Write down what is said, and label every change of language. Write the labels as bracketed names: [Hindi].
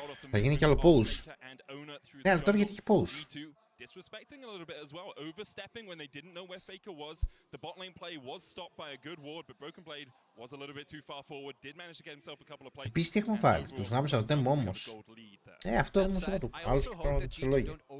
[Greek] Θα γίνει κι άλλο pause. Ναι, αλλά τώρα γιατί έχει pause. [English] Disrespecting a little bit as well, overstepping when they didn't know where Faker was. The bot lane play was stopped by a good ward, but Broken Blade was a little bit too far forward. Did manage to get himself a couple of plays. [Greek] Επίσης τι έχουμε βάλει, τους γάμισα το tempo όμως. Αυτό όμως είναι το άλλο λόγιο.